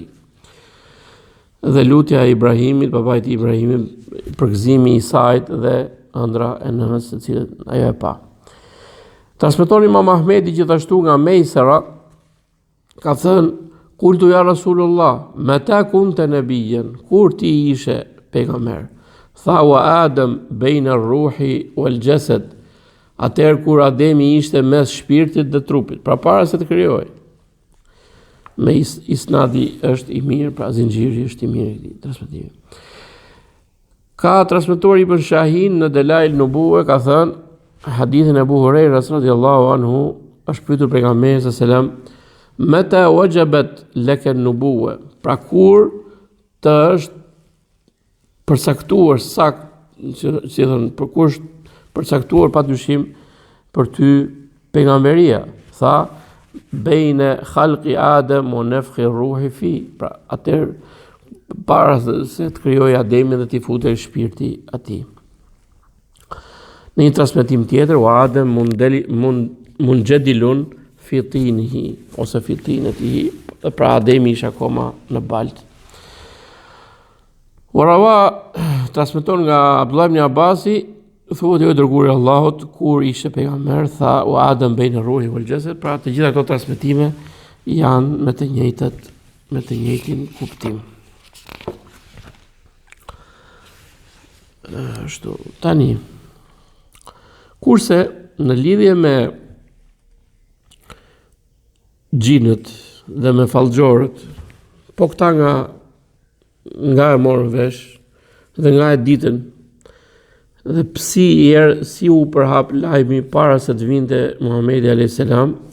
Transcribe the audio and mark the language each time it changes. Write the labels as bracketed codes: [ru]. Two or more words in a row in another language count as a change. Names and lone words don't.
[sq] Dhe lutja e Ibrahimit, babait i Ibrahimit, përgëzimi i Isait dhe ëndra e nënës së cilën ajo e pa. Transmeton Imam Ahmedi gjithashtu nga Mejsera, ka thënë, [ar] قلت يا رسول الله متى كنت نبيا, [sq] kur ti ishe pejgamber? [ar] Tha وآدم بين الروح والجسد, [sq] atëherë kur Ademi ishte mes shpirtit dhe trupit, pra para se të krijoj. Me isnadi është i mirë, pra zinxhiri është i mirë i këtij transmetimi. Ka transmetuar Ibn Shahin në Delail Nubuwe, ka thënë, hadithin e Abu Hurajras [ar] رضي الله عنه, [sq] është pyetur pejgamberi [ar] صلى الله عليه وسلم, متى وجبت لك النبوة, [sq] pra kur të është përcaktuar sakt, si thënë, për kur është përcaktuar padyshim për ty pejgamberia. Tha, [ar] بين خلق آدم ونفخ الروح فيه, [sq] pra atër para se të krijoj Ademin dhe t'i futej shpirti atij. Në një transmetim tjetër, [ar] وآدم منجدل في طينه, [sq] ose [ar] في طينته, [sq] pra Ademi ishte akoma në baltë. Warawa transmeton nga Abdullah ibn Abbasi, thuhet jo dërguari i Allahut kur ishte pejgamber, tha [ar] وآدم بين الروح والجسد, [sq] pra të gjitha këto transmetime janë me të njëjtin kuptim. Ashtu, tani kurse në lidhje me xhinët dhe me fallxhorët, po këta nga e morën vesh dhe nga e ditën, dhe si u përhap lajmi para se të vinte Muhamedi [ar] عليه السلام,